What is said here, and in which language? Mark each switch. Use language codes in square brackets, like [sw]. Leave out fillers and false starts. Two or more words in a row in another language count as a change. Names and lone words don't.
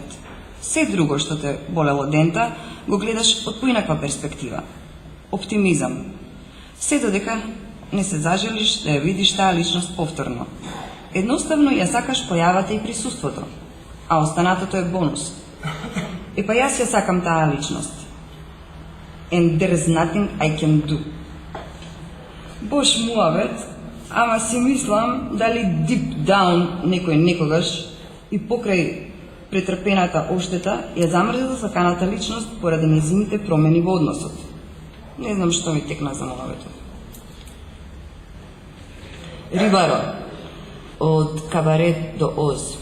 [mk] Се друго што те болело дента, го гледаш од поинаква перспектива. Оптимизам. Се додека не се зажелиш да ја видиш таа личност повторно. Едноставно ја сакаш појавата и присуството, а останатото е бонус. Па јас ја сакам таа личност. [en] And there's nothing I can do. [mk] Бош муавет, ама си мислам дали [en] deep down [mk] некој некогаш и покрај претрпената оштета ја замрзила саканата личност поради нејзините промени во односот. Не знам што ми текна за муаветот. Рибаро, од Кабарет до Оз.